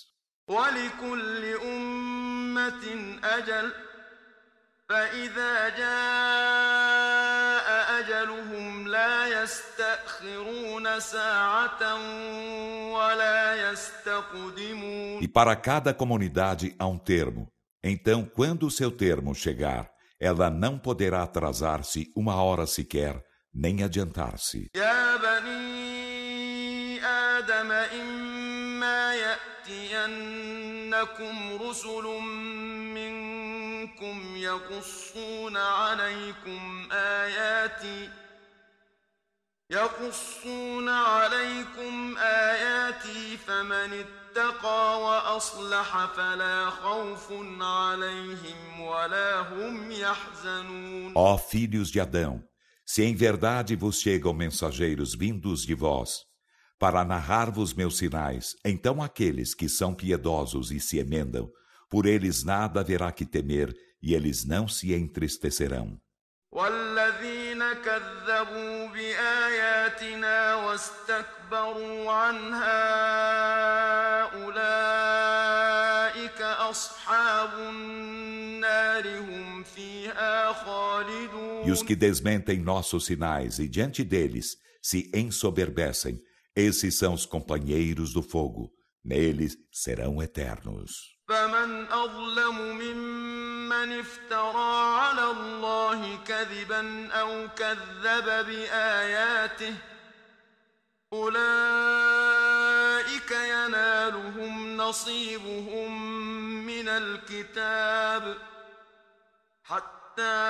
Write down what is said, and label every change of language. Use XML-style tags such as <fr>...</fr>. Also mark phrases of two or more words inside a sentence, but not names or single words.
<ar>ولكل أمة أجل فإذا جاء أجلهم لا يستأخرون ساعة ولا يستقدمون.</ar> <pt>E para cada comunidade há um termo. Então, quando o seu termo chegar, ela não poderá atrasar-se uma hora sequer, nem adiantar-se.</pt> <ar>يا بني آدم إما يأتينكم رسل منكم يقصون عليكم آياتي فمن اتقى وأصلح فلا خوف عليهم ولا هم يحزنون.</ar> <pt>Ó filhos de Adão, se em verdade vos chegam mensageiros vindos de vós, para narrar-vos meus sinais, então aqueles que são piedosos e se emendam, por eles nada haverá que temer, e eles não se entristecerão.</pt> <ar>والذين كذبوا بآياتنا واستكبروا عنها أولئك أصحاب النار هم فيها خالدون.</ar> <pt>E os que desmentem nossos sinais e diante deles se ensoberbecem, esses são os companheiros do fogo, neles serão eternos.</pt> <ar>فمن أظلم ممن افترى على الله كذبا أو كذب بآياته أولئك ينالهم نصيبهم من الكتاب حتى</ar>